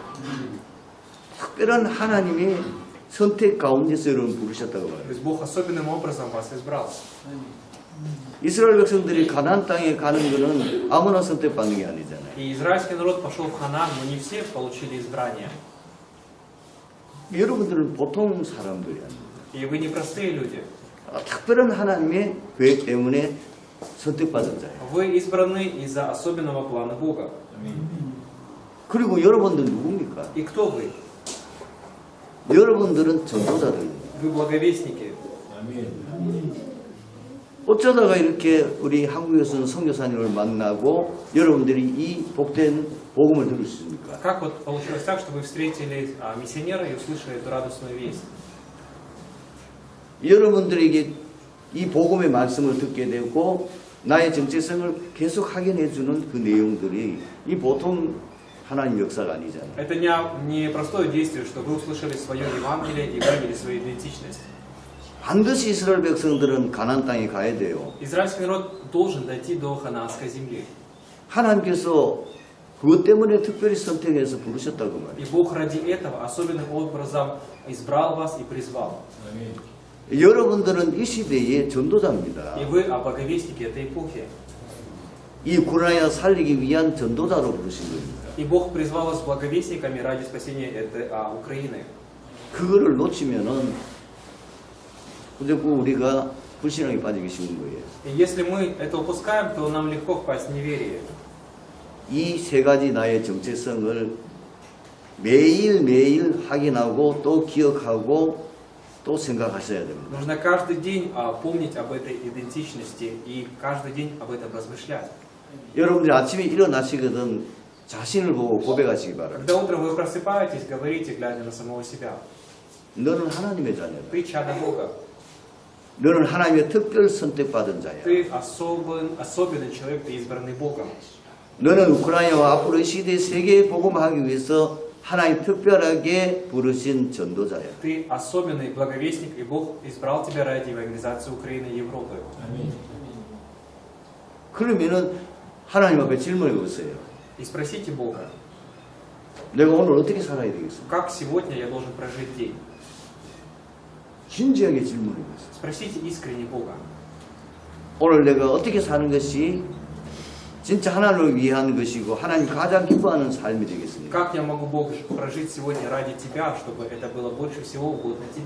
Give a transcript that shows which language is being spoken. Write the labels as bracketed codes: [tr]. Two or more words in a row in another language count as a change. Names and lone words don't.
[ko] 특별한 하나님의 선택 가운데서 여러분 부르셨다고 [ru] То [ko] 말해요. [ru] есть Бог особенным образом вас избрал. [ko] 이스라엘 백성들이 가나안 땅에 가는 것은 아무나 선택받는 게 아니잖아요. [ru] И израильский народ пошел в Ханаан, но не все получили избрание. [ko] 여러분들은 보통 사람들이 아닙니다. [ru] И вы не простые люди. [ko] 특별한 하나님의 계획 때문에 선택받은 자예요. [ru] Вы избраны из-за особенного плана Бога. [ko] 그리고 여러분들 누굽니까? [ru] И кто вы? [ko] 여러분들은 전도자들입니다. [ru] Вы благовестники. [ko] 어쩌다가 이렇게 우리 한국에서는 선교사님을 만나고 여러분들이 이 복된 복음을 들을 수 있습니까? [ru] Как вот получилось так, что вы встретили миссионера и услышали эту радостную весть? [ko] 여러분들에게 이 복음의 말씀을 듣게 되고 나의 정체성을 계속 확인해 주는 그 내용들이 이 보통 하나님 역사가 아니잖아요. [ru] Это не простое действие, что вы услышали свое Евангелие и выявили свою идентичность. [ko] 반드시 이스라엘 백성들은 가나안 땅에 가야 돼요. [ru] Израильский народ должен дойти до ханаанской земли. [ko] 하나님께서 그것 때문에 특별히 선택해서 부르셨다고 말이에요. [ru] И Бог ради этого особенным образом избрал вас и призвал. [ko] 여러분들은 이 시대의 전도자입니다. [ru] И вы благовестники этой эпохи. [ko] 이 우크라이나 살리기 위한 전도자로 부르신 겁니다. [ru] И Бог призвал вас благовестниками ради спасения этой Украины. [ko] 그거를 놓치면은 무조건 우리가 불신앙에 빠지기 쉬운 거예요. [ru] И если мы это упускаем, то нам легко впасть в неверие. [ko] 이 세 가지 나의 정체성을 매일매일 확인하고 또 기억하고 또 생각하셔야 됩니다. [ru] Нужно каждый день помнить об этой идентичности и каждый день об этом размышлять. [ko] 여러분들이 아침에 일어나시거든 자신을 보고 고백하시기 바랍니다. [ru] Когда утром вы просыпаетесь, говорите, глядя на самого себя. [ko] 너는 하나님의 자녀다. [ru] Ты чадо Бога. [ko] 너는 하나님의 특별 선택받은 자야. [ru] Ты особенный человек, ты избранный Богом. [ko] 너는 우크라이나와 앞으로 이 시대 세계에 복음하기 위해서 하나님 특별하게 부르신 전도자야. [ru] Ты особенный благовестник, и Бог избрал тебя ради евангелизации Украины и Европы. [ko] 그러면은 하나님 앞에 질문해 보세요. [ru] И спросите Бога, [ko] 내가 오늘 어떻게 살아야 되겠습니까? [ru] как сегодня я должен прожить день? [ko] 진지하게 질문해 보세요. [ru] Спросите искренне Бога. [ko] 오늘 내가 어떻게 사는 것이 진짜 하나님을 위한 것이고 하나님 가장 기뻐하는 삶이 되겠습니까? [ru] Как я могу, Бог, прожить сегодня ради Тебя, чтобы это было больше всего угодно Тебе?